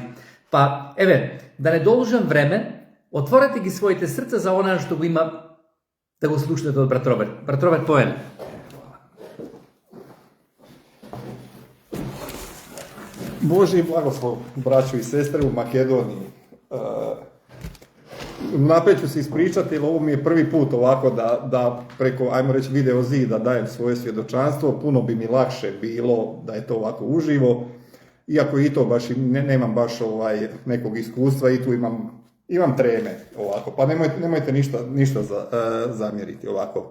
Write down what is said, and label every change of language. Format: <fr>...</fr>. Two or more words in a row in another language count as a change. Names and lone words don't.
<mk>Па, еве, да не должам време, отворете ги своите срца за она што го има да го слушнете од брат Роберт. Брат Роберт, повели.</mk> <hr>Boži blagoslov, braćo i sestri u Makedoniji. Napet ću se ispričati, jer ovo mi je prvi put ovako da preko, ajmo reći, video zida dajem svoje svjedočanstvo. Puno bi mi lakše bilo da je to ovako uživo, iako i to baš nemam baš nekog iskustva i tu imam treme ovako, pa nemojte ništa zamjeriti ovako.</hr>